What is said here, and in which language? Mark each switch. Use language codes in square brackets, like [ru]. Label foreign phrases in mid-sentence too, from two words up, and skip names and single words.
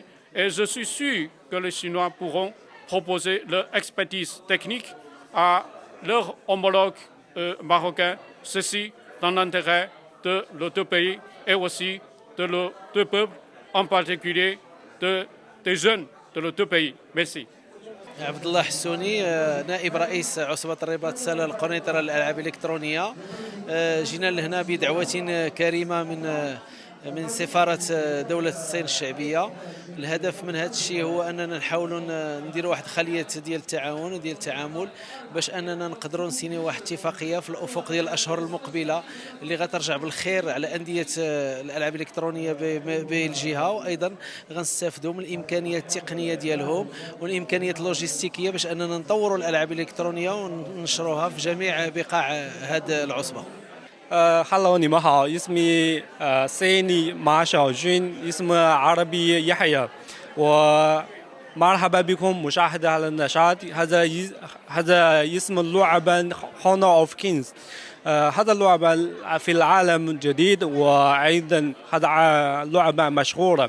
[fr] Et je suis sûr que les Chinois pourront proposer leur expertise technique à leurs homologues marocains, ceci dans l'intérêt de les deux pays et aussi de les deux peuples, en particulier des jeunes de les deux pays. Merci. [ar] عبد الله حسوني نائب رئيس عصبة الرباط سلة القنيطرة للألعاب الإلكترونية. جينا لهنا بدعوة كريمة من سفارة دولة الصين الشعبية. الهدف من هذا الشيء هو أننا نحاولوا نديروا واحد خلية ديال التعاون وديال التعامل باش أننا نقدروا نسينيو واحد اتفاقية في الأفق ديال الأشهر المقبلة اللي غترجع بالخير على أندية الألعاب الإلكترونية بالجهة، وأيضا غنستافدوا من الإمكانيات التقنية ديالهم والإمكانيات اللوجستيكية باش أننا نطوروا الألعاب الإلكترونية وننشروها في جميع بقاع هذه العصبة. Hello， [zh] 你们好， [ar] اسمي سيني马小军，اسم عربي يحيى。 ومرحبا بكم مشاهدة على النشاط. هذا اسم اللعبة Honor of Kings. هذا اللعبة في العالم جديد، وأيضا هذا لعبة مشهورة.